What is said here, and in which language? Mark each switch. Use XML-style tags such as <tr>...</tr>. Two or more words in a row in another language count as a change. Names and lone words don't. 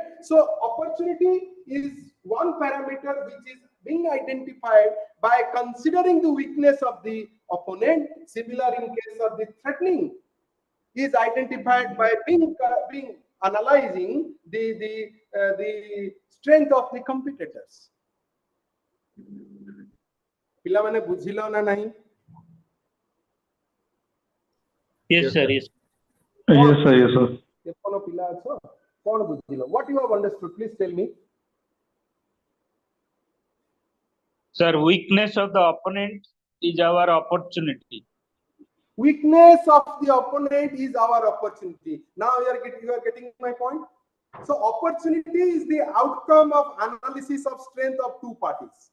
<en>So opportunity is one parameter which is being identified by considering the weakness of the opponent. Similar in case of the threatening is identified by being analyzing the strength of the competitors.</en> <or>ପିଲା ମାନେ ବୁଝିଲ ନା ନାହିଁ?</or> <en>Yes sir, yes. Yes sir, yes sir.</en> <or>ଯେ କୋନୋ ପିଲା ଅଛ କୋଣ ବୁଝିଲ?</or> <en>What you have understood, please tell me. Sir, weakness of the opponent is our opportunity. Weakness of the opponent is our opportunity. Now you are getting my point. So opportunity is the outcome of analysis of strength of two parties.</en>